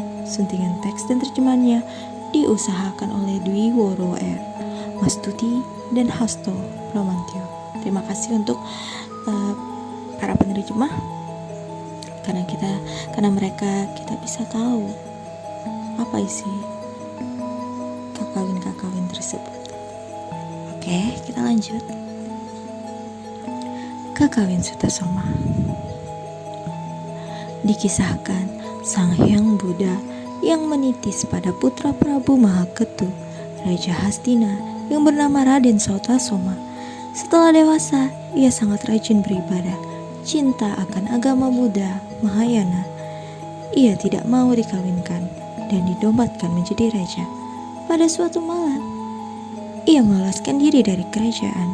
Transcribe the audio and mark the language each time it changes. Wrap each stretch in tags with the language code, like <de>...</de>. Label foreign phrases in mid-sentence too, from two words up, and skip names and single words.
<id>Suntingan teks dan terjemahannya diusahakan oleh Dwi Woro R, Mastuti, dan Hasto Bramantyo. Terima kasih untuk para penerjemah, karena mereka kita bisa tahu apa isi kakawin tersebut. Oke, kita lanjut. Kakawin Sutasoma. Dikisahkan Sang Hyang Buddha yang menitis pada putra Prabu Mahaketu, Raja Hastina yang bernama Raden Sutasoma. Setelah dewasa, ia sangat rajin beribadah, cinta akan agama Buddha Mahayana. Ia tidak mau dikawinkan dan dinobatkan menjadi raja. Pada suatu malam, ia meloloskan diri dari kerajaan.</id>